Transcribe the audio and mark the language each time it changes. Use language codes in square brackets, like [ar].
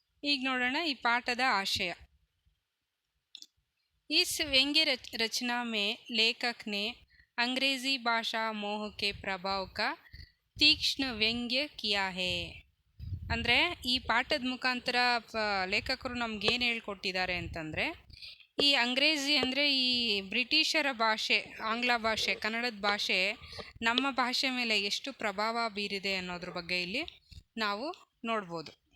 [kn] ಈಗ ನೋಡೋಣ ಈ ಪಾಠದ आशय। [hi] इस व्यंग्य रचना में लेखक ने अंग्रेजी भाषा मोह के प्रभाव का तीक्ष्ण व्यंग्य किया है। [kn] ಅಂದರೆ ಈ ಪಾಠದ ಮುಖಾಂತರ ಲೇಖಕರು ನಮಗೇನು ಹೇಳ್ಕೊಟ್ಟಿದ್ದಾರೆ ಅಂತಂದರೆ, ಈ ಅಂಗ್ರೇಜಿ ಅಂದರೆ ಈ ಬ್ರಿಟಿಷರ ಭಾಷೆ, ಆಂಗ್ಲ ಭಾಷೆ, ಕನ್ನಡದ ಭಾಷೆ ನಮ್ಮ ಭಾಷೆ ಮೇಲೆ ಎಷ್ಟು ಪ್ರಭಾವ ಬೀರಿದೆ ಅನ್ನೋದ್ರ ಬಗ್ಗೆ ಇಲ್ಲಿ ನಾವು ನೋಡ್ಬೋದು।